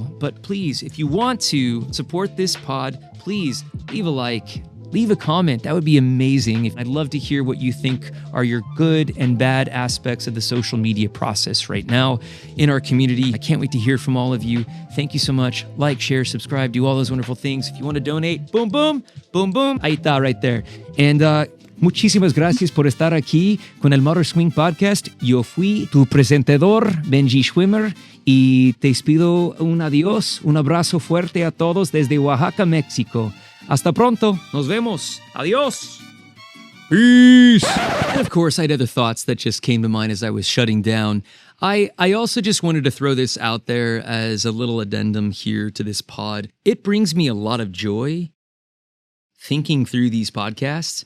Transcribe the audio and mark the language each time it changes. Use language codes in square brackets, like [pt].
[en] But please, if you want to support this pod, please leave a like, leave a comment. That would be amazing. I'd love to hear what you think are your good and bad aspects of the social media process right now in our community. I can't wait to hear from all of you. Thank you so much. Like, share, subscribe, do all those wonderful things. If you want to donate, boom, boom, boom, boom. [es] Ahí está, [en] right there. [es] And muchísimas gracias por estar aquí con el Modern Swing Podcast. Yo fui tu presentador, Benji Schwimmer, y te pido un adiós, un abrazo fuerte a todos desde Oaxaca, México. Hasta pronto. Nos vemos. Adiós. Peace. [en] And of course, I had other thoughts that just came to mind as I was shutting down. I also just wanted to throw this out there as a little addendum here to this pod. It brings me a lot of joy thinking through these podcasts.